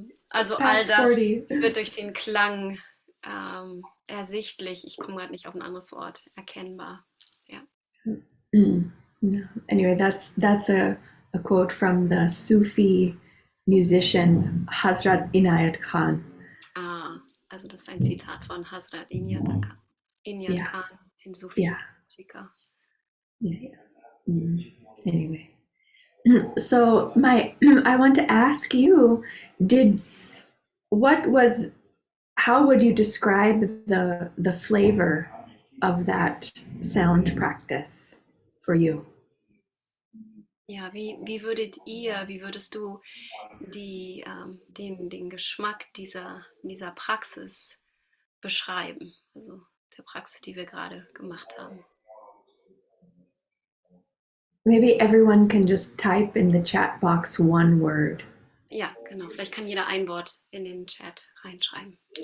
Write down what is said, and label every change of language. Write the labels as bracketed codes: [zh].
[de] Also all das wird durch den Klang ersichtlich. Ich komme gerade nicht auf ein anderes Wort. Erkennbar. Ja. [en] No. Anyway, that's a quote from the Sufi musician Hazrat Inayat Khan. [de] Ah, also das ist ein Zitat von Hazrat Inayat [en] Yeah, [de] Khan, ein [en] yeah, [de] Sufi-Musiker. [en] yeah. Anyway, so my I want to ask you, did what was how would you describe the flavor of that sound practice for you? [de] Ja, wie würdest du den Geschmack dieser Praxis beschreiben? Also der Praxis, die wir gerade gemacht haben. [en] Maybe everyone can just type in the chat box one word. [de] Ja, genau. Vielleicht kann jeder ein Wort in den Chat reinschreiben.